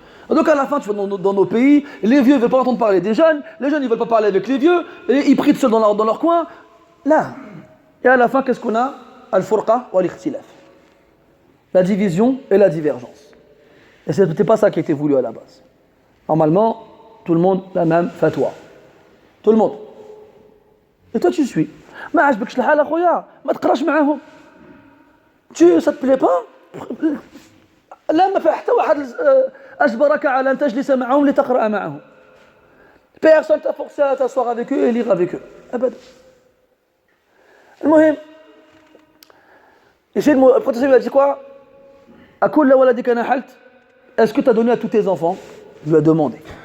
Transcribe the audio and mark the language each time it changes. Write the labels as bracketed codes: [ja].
[fr] Donc à la fin, tu vas dans nos pays, les vieux ne veulent pas entendre parler des jeunes, les jeunes ne veulent pas parler avec les vieux, et ils prient seuls dans leur coin. Là. Et à la fin, qu'est-ce qu'on a? [ar] Al-furqa wa al-ikhtilaf. [fr] La division et la divergence. Et ce n'était pas ça qui était voulu à la base. Normalement, tout le monde la même fatwa. Tout le monde. Et toi, tu suis. [ar] ما عجبكش الحال اخويا ما تقراش معاهم. [fr] Ça te plaît pas? [ar] لا ما في حتى واحد أجبرك على أن تجلس معهم لتقرأ معهم. [fr] Personne t'a forcé à t'asseoir avec eux et lire avec eux. [ar] أبدا. المهم, [fr] ici le professeur il a dit quoi? [ar] أكل ولدك نحلت? [fr] Est-ce que tu as donné à tous tes enfants? Il lui a demandé.